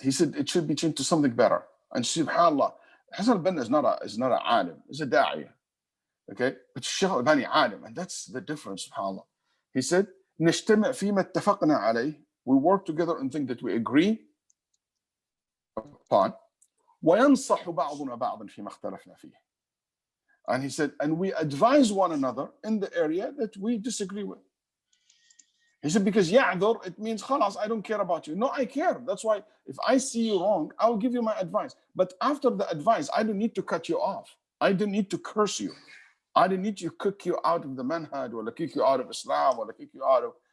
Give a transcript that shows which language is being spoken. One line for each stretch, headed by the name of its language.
English: He said it should be changed to something better. And subhanAllah, Hassan al-Banna is not an alim, he's a da'iyah. Okay, but Shaykh Al-Albani alim, and that's the difference, subhanAllah. He said,
Arabic: نجتمع فيما اتفقنا عليه,
English: we work together on things that we agree upon.
Arabic: وينصح بعضنا بعضا فيما اختلفنا فيه.
English: And he said, and we advise one another in the area that we disagree with. He said, because ya'dhur, it means, khalas, I don't care about you. No, I care. That's why if I see you wrong, I will give you my advice. But after the advice, I don't need to cut you off. I don't need to curse you. I don't need to kick you out of the manhaj, or kick you out of Islam, or kick you out of